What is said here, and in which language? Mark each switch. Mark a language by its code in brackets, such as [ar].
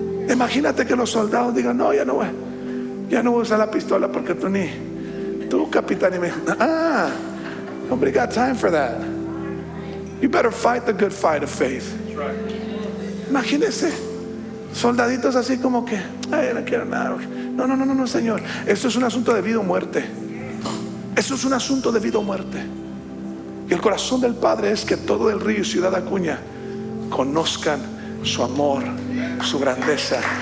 [es] Imagínate que los soldados digan: no, ya no voy a usar la pistola porque tú capitán, y me... [en] nobody got time for that. You better fight the good fight of faith. [es] Imagínese soldaditos así como que: ay, no quiero nada. No, Señor, esto es un asunto de vida o muerte. Eso es un asunto de vida o muerte. Y el corazón del Padre es que todo el Río y Ciudad Acuña conozcan su amor, su grandeza.